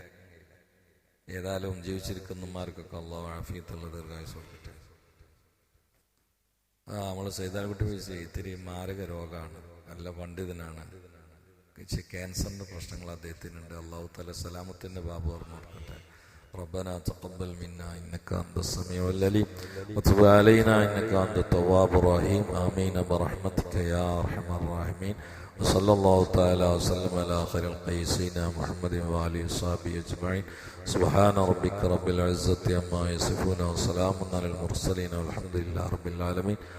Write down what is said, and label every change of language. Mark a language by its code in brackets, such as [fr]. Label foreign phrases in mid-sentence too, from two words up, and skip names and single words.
[ml] ഏതായാലും ജീവിച്ചിരിക്കുന്നമാർക്കൊക്കെ അള്ളാഹു ആഫിയത്തുള്ള ദീർഘായുസ്സ് കൊടുക്കട്ടെ. നമ്മള് സൈതാൻകുട്ടി ചോദിച്ചു, ഇത്തിരി മാരക രോഗമാണ്, നല്ല പണ്ഡിതനാണ്, ക്യാൻസറിന്റെ പ്രശ്നങ്ങൾ അദ്ദേഹത്തിനുണ്ട്. [ar] الله تعالى [ml] സലാമത്തിന്റെ ബാബ് ഓർമ്മ കൊടുക്കട്ടെ. [ar] ربنا تقبل منا إنك أنت السميع العليم وتب علينا إنك أنت التواب الرحيم آمين برحمتك يا أرحم الراحمين وصلى الله تعالى وسلم على خير القيسين محمد وآله وصحبه أجمعين سبحان ربك رب العزة عما يصفون وسلام على المرسلين والحمد لله رب العالمين.